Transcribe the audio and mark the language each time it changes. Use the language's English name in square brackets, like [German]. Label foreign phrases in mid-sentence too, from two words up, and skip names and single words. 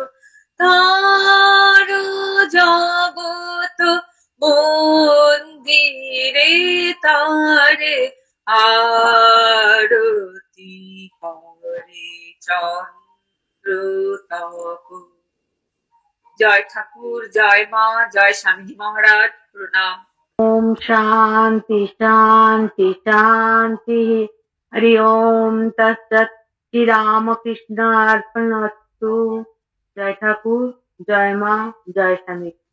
[Bangla] তার জগত মন্দিরে তার আরতি করে চন্দ্র তপন। জয় ঠাকুর, জয় মা, জয় স্বামীজি মহারাজ, প্রণাম। [Sanskrit] ओम शांति शांति शांति। हरि ओम तत्सत। श्री रामकृष्ण अर्पणमस्तु। [Bangla] জয় ঠাকুর, জয় মা, জয় স্বামী।